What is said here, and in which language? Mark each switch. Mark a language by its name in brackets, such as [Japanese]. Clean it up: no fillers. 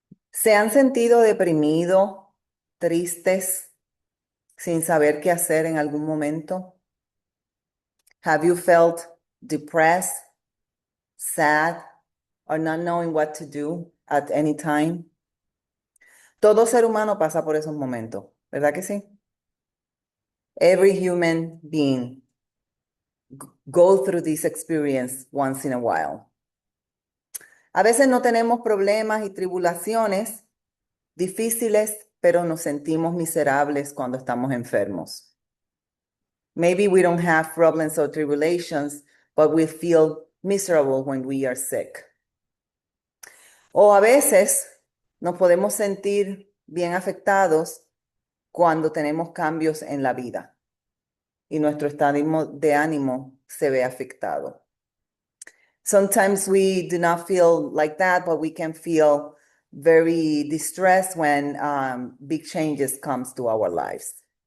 [Spanish] ¿Se han sentido deprimidos, tristes, sin saber qué hacer en algún momento? [English] Have you felt depressed, sad, or not knowing what to do at any time? [Spanish] Todo ser humano pasa por esos momentos, ¿verdad que sí? [English] Every human being go through this experience once in a while. [Spanish] A veces no tenemos problemas y tribulaciones difíciles, pero nos sentimos miserables cuando estamos enfermos. [English] Maybe we don't have problems or tribulations, but we feel miserable when we are sick. [Spanish] O a veces nos podemos sentir bien afectados cuando tenemos cambios en la vida y nuestro estado de ánimo se ve afectado. [English] Sometimes we do not feel like that, but we can feel very distressed when big changes comes to our lives.